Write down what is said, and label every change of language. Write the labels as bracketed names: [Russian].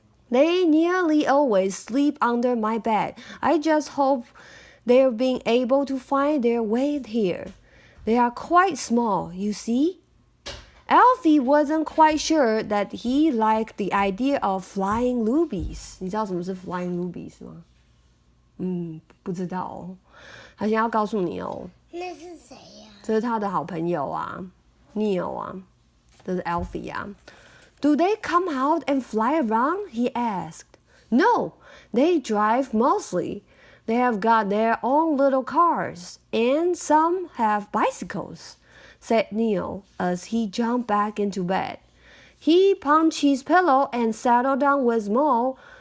[English] "They nearly always sleep under my bed. I just hope they're being able to find their way here. They are quite small, you see." Alfie wasn't quite sure that he liked the idea of Flying Loobies. [Chinese] 你知道什么是 Flying Loobies 吗？不知道哦。他现在要告诉你哦。那是谁呀？这是他的好朋友啊 ，Neil 啊，这是 Alfie 啊。 [English] "Do they come out and fly around?" he asked. "No, they drive mostly. They have got their own little cars, and some have bicycles," said Neil as he jumped back into bed. He punched his pillow and settled down with Mo.